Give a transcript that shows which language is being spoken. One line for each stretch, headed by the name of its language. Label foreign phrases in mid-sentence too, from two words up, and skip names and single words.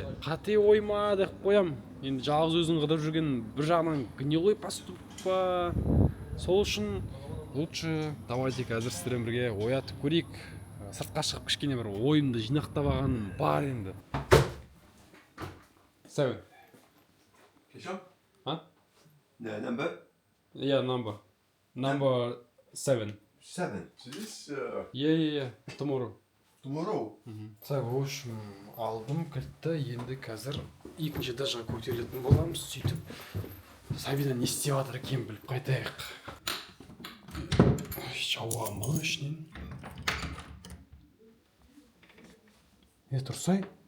Kazakh: Қате ойма деп қоям. Енді жалғыз өзін қыдырып жүрген бір жағынан
Russian: гнилой поступок
Kazakh: па. Сол үшін
Russian: лучше давайте
Kazakh: қазір сіздермен бірге оятып көрейік. Сыртқа шығып кішкене бір ойымды жинақтап алғаным бар енді. 7.
English: Kishan? Huh? The number? Yeah, number 7. 7. So this Yeah. Tomorrow. tomorrow.
Russian: Так, в общем,
Kazakh: алдым кілтті, енді қазір екінші этажға көтерілетін боламыз. Сөйтіп Сабина не істеп жатыр екенін біліп қайтайық. Ауа мұны ішінен. Тұрсай?